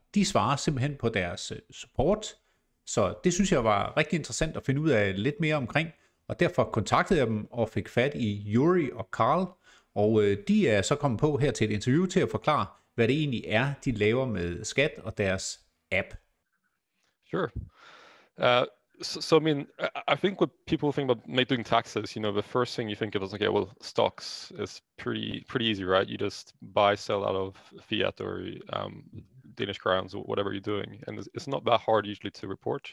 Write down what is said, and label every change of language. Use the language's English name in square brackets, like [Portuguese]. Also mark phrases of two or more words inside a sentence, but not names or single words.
[Danish] De svarer simpelthen på deres support, så det synes jeg var rigtig interessant at finde ud af lidt mere omkring, og derfor kontaktede jeg dem og fik fat i Yuri og Carl, og de er så kommet på her til et interview til at forklare, hvad det egentlig er, de laver med skat og deres app. [English] Sure. So I mean, I think what people think about doing taxes, the first thing you think of is, okay, well, stocks is pretty easy, right? You just buy, sell out of fiat or Danish crowns or whatever you're doing, and it's not that hard usually to report.